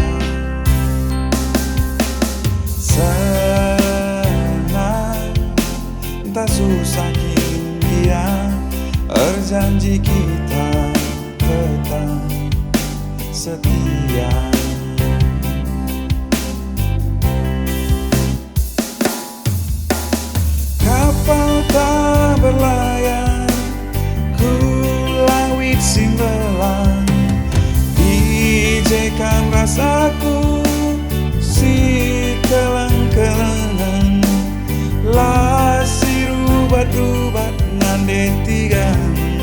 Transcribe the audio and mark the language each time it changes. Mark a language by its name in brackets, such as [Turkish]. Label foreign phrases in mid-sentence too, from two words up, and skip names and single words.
[Indonesian] senang tak susah kini dia berjanji kita tetap setia. Kapal tak berlayar, [Batak Karo] gulawit simbelang, dijekam rasaku si keleng-kelengan, la si rubat-rubat nande tigang.